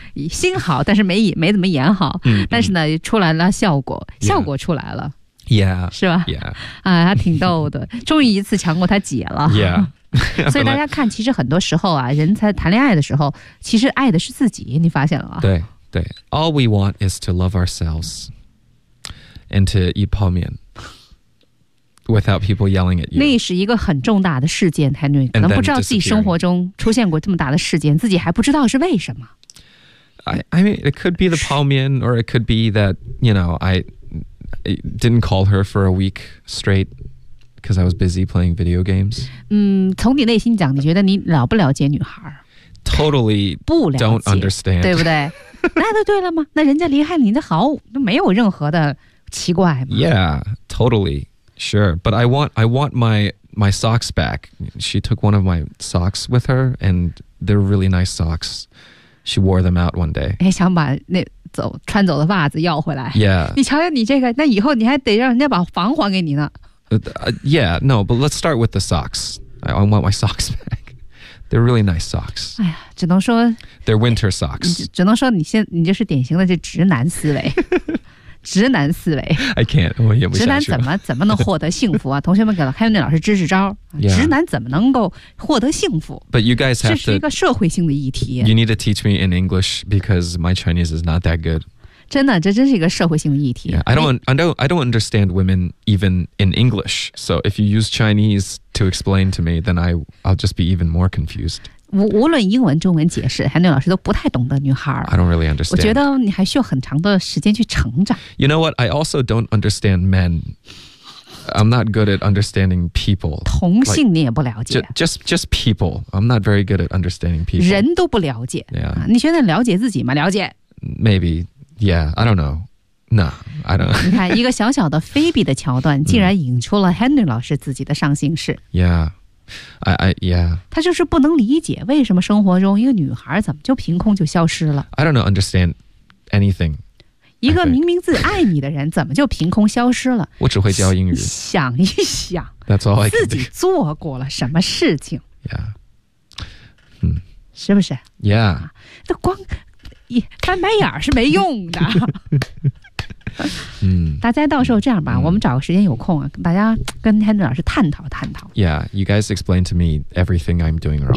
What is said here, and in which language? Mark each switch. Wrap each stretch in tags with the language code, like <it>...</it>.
<zh>心好，但是没怎么演好，但是呢，出来了效果，</zh> <en>yeah.</en> <zh>效果出来了。</zh> <en>Yeah，</en> <zh>是吧</zh> <en>？Yeah，</en> <zh>啊，他挺逗的，终于一次强过他姐了。</zh> <en>Yeah，</en> <zh>所以大家看，其实很多时候啊，人才谈恋爱的时候，其实爱的是自己，你发现了吗？对对</zh> <en>，All we want is to love ourselves and to eat</en> <zh>泡面</zh> <en>without people yelling at you。</en> <zh>那是一个很重大的事件 ，Henry 可能不知道自己生活中出现过这么大的事件，自己还不知道是为什么。</zh> <en>I mean, it could be the</en> <zh>泡面</zh> <en>or it could be that you know I didn't call her for a week straight because I was busy playing video games.</en> <zh>嗯，从你内心讲，你觉得你了不了解女孩</zh> <en>？Totally don't understand，</en> <zh>对不对？那就对了吗？那人家离开你，那毫无没有任何的奇怪吗</zh> <en>？Yeah, totally sure. But I want my socks back. She took one of my socks with her, and they're really nice socks. She wore them out one day.</en> <zh>哎，想把那。穿走的袜子要回来、</zh> <en>yeah.</en> <zh>你瞧瞧你这个，那以后你还得让人家把房还给你呢、</zh> <en>yeah, no, but let's start with the socks. I want my socks back. They're really nice socks.</en> <zh>哎呀，只能说</zh> <en>They're winter socks.</en> <zh>只能说你就是典型的这直男思维直男思维</zh> <en>I can't,</en> <zh>我也不下去直男怎么能获得幸福啊同学们给了凯文老师支支招、</zh> <en>yeah.</en> <zh>直男怎么能够获得幸福</zh> <en>But you guys have to</en> <zh>这是一个社会性的议题</zh> <en>You need to teach me in English because my Chinese is not that good</en> <zh>真的这真是一个社会性的议题、</zh> <en>yeah. I don't understand women even in English So if you use Chinese to explain to me Then I'll just be even more confused</en> <zh>无论英文、中文解释，韩妞老师都不太懂得女孩。</zh> <en>I don't really understand.</en> <zh>我觉得你还需要很长的时间去成长。</zh> <en>You know what? I also don't understand men. I'm not good at understanding people.</en> <zh>同性你也不了解。</zh> <en>Like, just people. I'm not very good at understanding people.</en> <zh>人都不了解。</zh> <en>Yeah.</en> <zh>你现在了解自己吗？了解。</zh> <en>Maybe. Yeah. I don't know. No, I don't.</en> <zh>你看一个小小的菲比的桥段，竟然引出了 Henry 老师自己的上心事。</zh> <en>Yeah, I yeah.</en> <zh>他就是不能理解为什么生活中一个女孩怎么就凭空就消失了。</zh> <en>I don't understand anything.</en> <zh>一个明明自爱你的人怎么就凭空消失了？我只会教英语。想一想</zh> <en>，That's all I can do.</en> <zh>自己做过了什么事情</zh> <en>？Yeah.</en> <zh>是不是</zh> <en>？Yeah.</en> <zh>那光翻白眼是没用的。大家到时候这样吧，我们找个时间有空啊，大家跟 Henry 老师探讨探讨。</zh> <en>Yeah, you guys explain to me everything I'm doing wrong.</en>